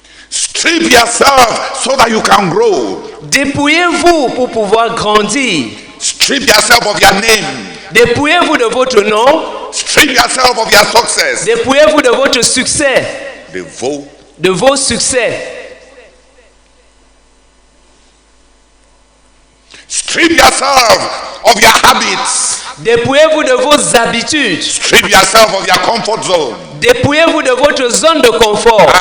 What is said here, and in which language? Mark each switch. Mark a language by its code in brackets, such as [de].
[en] strip yourself so that you can grow. [fr] dépouillez-vous pour pouvoir grandir. [en] Strip yourself of your name. [fr] Dépouillez-vous de votre nom. [en] Strip yourself of your success. [fr] Dépouillez-vous de votre succès. De vos succès. [en] Strip yourself of your habits. [fr] Dépouillez-vous de vos habitudes. [en] Strip yourself of your comfort zone. [fr] Dépouillez-vous de votre zone de confort.